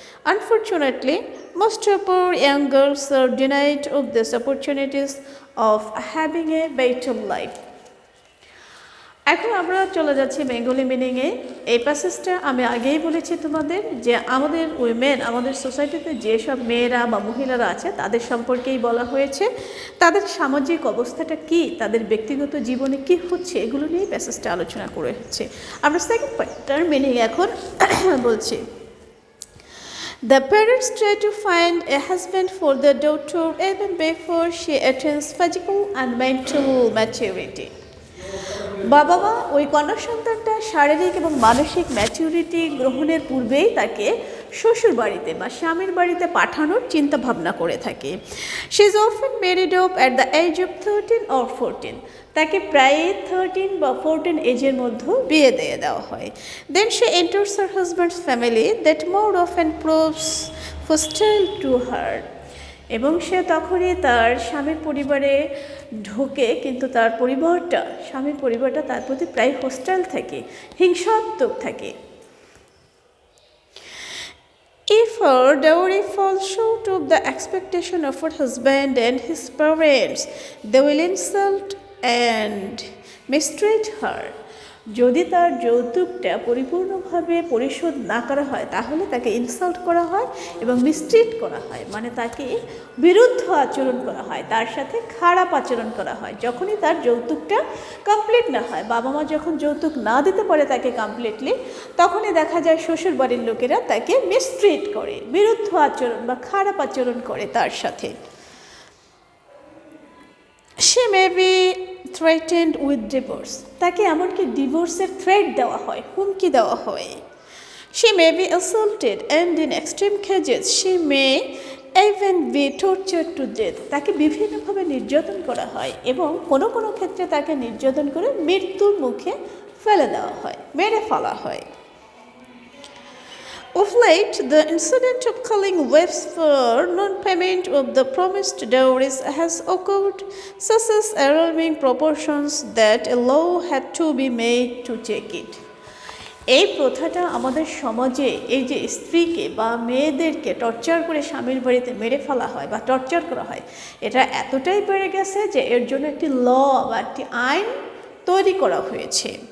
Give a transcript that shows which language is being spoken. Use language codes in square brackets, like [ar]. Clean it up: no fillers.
[en] Unfortunately, most of our young girls are denied of these opportunities of having a better life. [bn] এখন আমরা চলে যাচ্ছি Bengali মিনিংয়ে। এই প্যাসেজটা আমি আগেই বলেছি তোমাদের যে আমাদের উইমেন, আমাদের সোসাইটিতে যেসব মেয়েরা বা মহিলারা আছে তাদের সম্পর্কেই বলা হয়েছে, তাদের সামাজিক অবস্থাটা কি, তাদের ব্যক্তিগত জীবনে কি হচ্ছে, এগুলো নিয়েই প্যাসেজটা আলোচনা করে হচ্ছে। আমরা সেকেন্ড পার্টটার মিনিং এখন বলছি। [en] The parents try to find a husband for their daughter even before she attains physical and mental maturity. [bn] বাবা মা ওই কন্যা সন্তানটা শারীরিক এবং মানসিক ম্যাচুরিটি গ্রহণের পূর্বেই তাকে শ্বশুর বাড়িতে বা স্বামীর বাড়িতে পাঠানোর চিন্তা ভাবনা করে থাকে। [en] She is often married off at the age of 13 or 14। [bn] তাকে প্রায় 13 বা 14 এজের মধ্যে বিয়ে দিয়ে দেওয়া হয়। [en] Then she enters her husband's family that more often proves hostile to her. [bn] এবং সে তখনই তার স্বামীর পরিবারে ঢোকে, কিন্তু তার স্বামীর পরিবারটা তার প্রতি প্রায় হোস্টাইল থাকে, হিংসাত্মক থাকে। [en] If her dowry falls short of the expectation of her husband and his parents, they will insult and mistreat her. [bn] যদি তার যৌতুকটা পরিপূর্ণভাবে পরিশোধ না করা হয় তাহলে তাকে ইনসাল্ট করা হয় এবং মিসট্রিট করা হয়, মানে তাকে বিরুদ্ধ আচরণ করা হয়, তার সাথে খারাপ আচরণ করা হয় যখনই তার যৌতুকটা কমপ্লিট না হয়। বাবা মা যখন যৌতুক না দিতে পারে তাকে কমপ্লিটলি, তখনই দেখা যায় শ্বশুর বাড়ির লোকেরা তাকে মিসট্রিট করে, বিরুদ্ধ আচরণ বা খারাপ আচরণ করে তার সাথে। [en] She may be threatened with divorce. [bn] তাকে এমনকি ডিভোর্সের থ্রেট দেওয়া হয়, হুমকি দেওয়া হয়। [en] She may be assaulted and in extreme cases she may even be tortured to death. [bn] তাকে বিভিন্নভাবে নির্যাতন করা হয় এবং কোনো কোনো ক্ষেত্রে তাকে নির্যাতন করে মৃত্যুর মুখে ফেলে দেওয়া হয়, মেরে ফেলা হয়। [en] Of late, the incident of killing wives for non-payment of the promised dowries has occurred such as alarming proportions that a law had to be made to check it. [bn] এই প্রথাটা আমাদের সমাজে এই যে স্ত্রীকে বা মেয়েদেরকে টর্চার করে স্বামীর বাড়িতে মেরে ফেলা হয় বা টর্চার করা হয়, এটা এতটাই বেড়ে গেছে যে এর জন্য একটি ল বা একটি আইন তৈরি করা হয়েছে।